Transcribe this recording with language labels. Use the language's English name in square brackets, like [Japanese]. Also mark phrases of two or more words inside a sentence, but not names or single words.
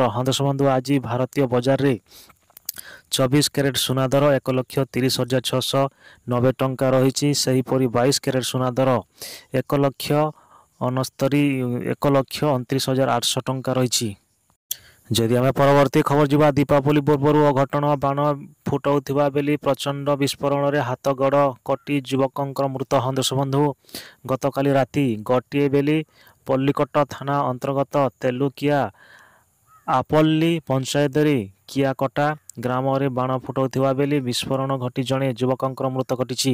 [Odia] ହଁ ଦର୍ଶକ ବନ୍ଧୁ ଆଜି ଭାରତୀୟ ବଜାର ରେ 24 କ୍ୟାରେଟ ସୁନା ଦର 1,30,690 ଟଙ୍କା ରହି। ସେ 22 କ୍ୟାରେଟ ସୁନା ଦର 1,29,800 ଟଙ୍କା ରହି। ଯଦି ଆମେ ପରବର୍ତ୍ତୀ ଖବର ଯିବା, ଦୀପାବଳି ପୂର୍ବରୁ ଅଘଟଣ ବାଣ ଫୁଟାଉଥିବା ବେଲି ପ୍ରଚଣ୍ଡ ବିସ୍ଫୋରଣରେ ହାତ ଗୋଡ଼ କଟି ଯୁବକଙ୍କର ମୃତ। ଦେଶବନ୍ଧୁ, ଗତକାଲି ରାତି ଗୋଟିଏ ବେଲି ପଲ୍ଲିକଟ ଥାନା ଅନ୍ତର୍ଗତ ତେଲୁକିଆ ଆପଲ୍ଲୀ ପଞ୍ଚାୟତରେ କିଆକଟା ଗ୍ରାମରେ ବାଣ ଫୁଟାଉଥିବା ବେଲି ବିସ୍ଫୋରଣ ଘଟି ଜଣେ ଯୁବକଙ୍କର ମୃତ୍ୟୁ ଘଟିଛି।